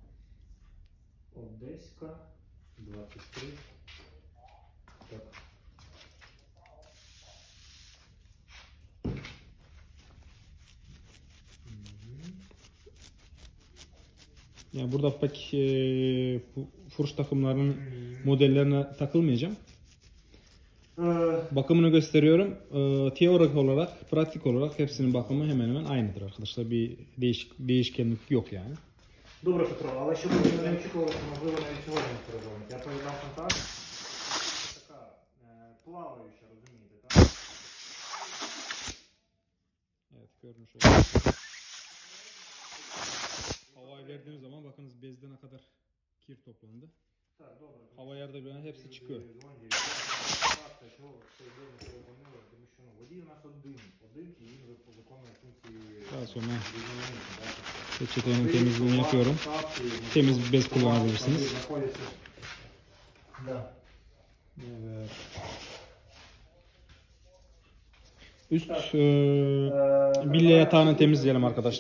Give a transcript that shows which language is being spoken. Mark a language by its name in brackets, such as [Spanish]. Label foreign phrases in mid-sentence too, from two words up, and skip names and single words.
[Turkish] Yani burada pek furuş takımlarının modellerine takılmayacağım. Bakımını gösteriyorum. Teorik olarak, pratik olarak hepsinin bakımı hemen hemen aynıdır arkadaşlar. Bir değişkenlik yok yani. [Ukrainian] Добре, Петро, але щоб ви не очікували, що можливо навіть сьогодні перезвонить. Я повідомив контакт. Така плаваюча, розумієте, так? [Turkish] Evet, görmüş olduk. Havayı verdiğim zaman bakınız bezde ne kadar kir toplandı. [Ukrainian] Так, добре. [Turkish] Hava yerde bilen hepsi çıkıyor. [Ukrainian] Тому що водій у нас один і він виконує функції. [Turkish] Daha sonra peçetenin temizliğini yapıyorum. Temiz bir bez kullanabilirsiniz. Evet. Üst bilye yatağını temizleyelim arkadaşlar.